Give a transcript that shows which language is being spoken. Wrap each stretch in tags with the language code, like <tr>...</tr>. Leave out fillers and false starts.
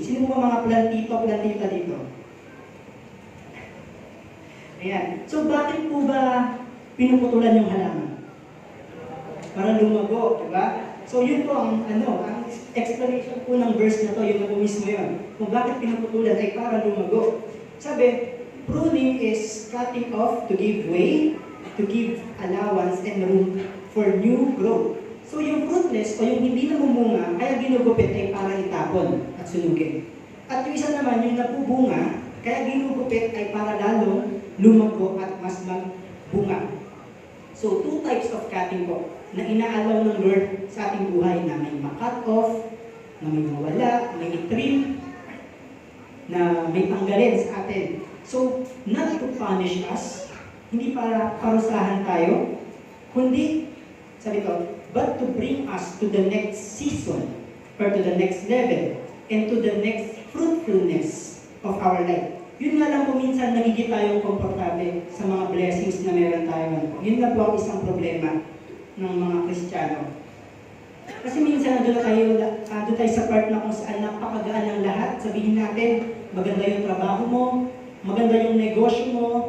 <tl>Sino ba mga plantita dito? Ayan. So bakit po ba pinuputulan yung halaman? Para lumago, diba? So yun po ang explanation po ng verse na to, yun na po mismo yun. Kung bakit pinuputulan ay para lumago. Sabi,</tl> <en>pruning is cutting off to give way, to give allowance and room for new growth.</en> <tl>So yung fruitless o yung hindi namumunga, kaya ginugupit ay para itapon at sunugin. At yung isa naman, yung nabubunga, kaya ginugupit ay para lalong lumago at mas magbunga. So, two types of cutting po na inaalaw ng Lord sa ating buhay na may ma-cut off, na may mawala, may i-trim, na may tanggalin sa atin.</tl> <en>So, not to punish us,</en> <tl>hindi para parusahan tayo, kundi, sabi ko,</tl> <en>but to bring us to the next season or to the next level and to the next fruitfulness of our life.</en> <tl>Yun nga lang po minsan nagiging tayong komportable sa mga blessings na meron tayo. Yun na po ang isang problema ng mga Kristiyano. Kasi minsan doon tayo sa part na kung saan napakagaan ng lahat. Sabihin natin, maganda yung trabaho mo, maganda yung negosyo mo,</tl>